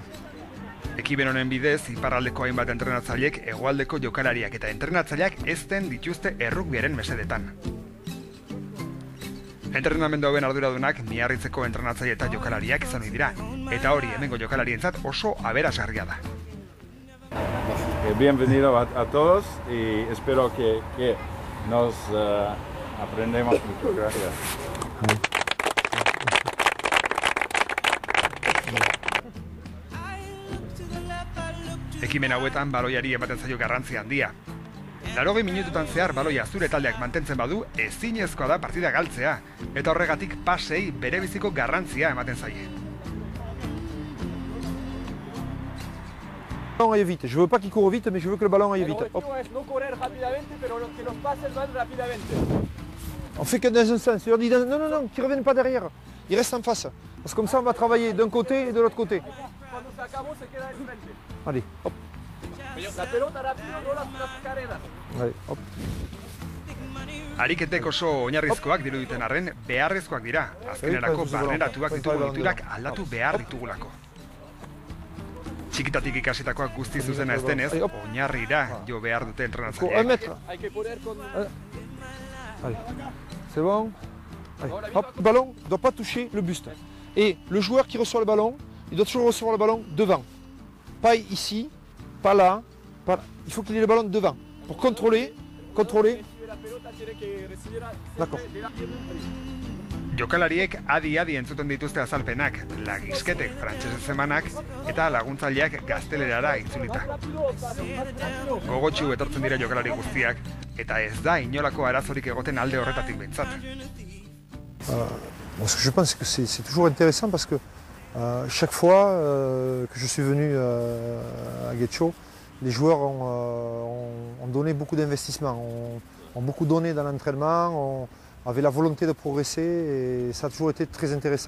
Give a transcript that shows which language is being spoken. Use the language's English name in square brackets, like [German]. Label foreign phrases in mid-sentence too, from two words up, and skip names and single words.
[Basque] Ekimen honen bidez, iparraldeko hainbat entrenatzaileek hegoaldeko jokalariak eta entrenatzaileak ezten dituzte errugbiaren mesedetan. Entrenamendu hauen arduradunak Miarritzeko entrenatzaile eta jokalariak izan dira, eta hori hemengo jokalarientzat oso aberasgarria da. [Spanish] Bienvenido a todos y espero que nos aprendemos mucho. Gracias. [Basque] Ekimen hauetan baloiari ematen zaio garrantzia handia. 80 minututan zehar baloia zure taldeak mantentzen badu, ezinezkoa da partida galtzea, eta horregatik pasei berebiziko garrantzia ematen zaie. [French] Le ballon aille vite. Je veux pas qu'il court vite, mais je veux que le ballon aille vite. Hop. [Spanish] No correr rápidamente, pero que los pases van rápidamente. [French] On fait que dans un sens. On dit non, qu'ils ne reviennent pas derrière. Ils restent en face. Parce que comme ça, on va travailler d'un côté et de l'autre côté. [Spanish] Cuando se acabó, se queda enfrente. [French] Allez, hop. [Spanish] La pelota rápido, no las carreras. [French] Allez, hop. [Basque] Ariketek oso oinarrizkoak diruditen arren, beharrezkoak dira. Azkenerako barneratuak ditugu diturak aldatu behar ditugulako. Txikitatik ikasitakoak guzti zuzena ez denez, oinarrira jo behar dute entrenatzaileak. [Spanish] Hay que poner con... [French] Allez, c'est bon. Allez, hop, le ballon ne doit pas toucher le buste. Et le joueur qui reçoit le ballon, il doit toujours recevoir le ballon devant. Pas ici, pas là, pas là. Il faut qu'il ait le ballon devant. Pour contrôler. D'accord. [Basque] Jokalariek adi-adi entzuten dituzte azalpenak, lagizketek frantsesez emanak eta laguntzaileak gaztelerara itzulita. Gogotsu etortzen dira jokalari guztiak, eta ez da inolako arazorik egoten alde horretatik behintzat. [French] Ce que je pense que c'est toujours intéressant parce que chaque fois que je suis venu à Getxo, les joueurs ont donné beaucoup d'investissement, ont beaucoup donné dans l'entraînement, avaient la volonté de progresser et ça a toujours été très intéressant.